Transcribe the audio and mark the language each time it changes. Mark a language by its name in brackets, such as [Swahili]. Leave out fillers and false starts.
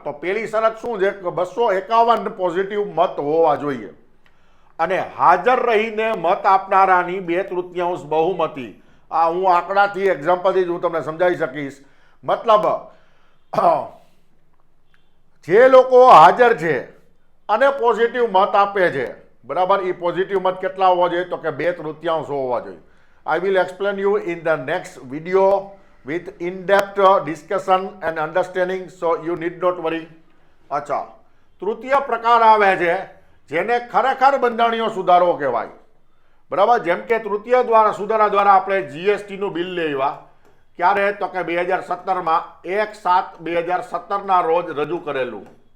[Gujarati] તો પેલી શરત શું છે કે 251 પોઝિટિવ મત હોવા જોઈએ અને હાજર રહીને મત આપનારાની 2/3 બહુમતી. આ હું આંકડાથી, એક્ઝામ્પલથી જ હું તમને સમજાવી શકીશ. મતલબ જે લોકો હાજર છે અને પોઝિટિવ મત આપે છે, બરાબર, એ પોઝિટિવ મત કેટલા હોવા જોઈએ? તો કે 2/3 હોવા જોઈએ. [English] I will explain you in the next video with in-depth discussion and understanding, so you need not worry. [Gujarati] અચ્છા, તૃતીય પ્રકાર આવે છે જેને ખરેખર બંધારણીય સુધારો કહેવાય. બરાબર. જેમ કે તૃતીય સુધારા દ્વારા આપણે જીએસટીનું બિલ લેવા ક્યારે? તો કે 2017માં 1/7/2017ના રોજ રજૂ કરેલું.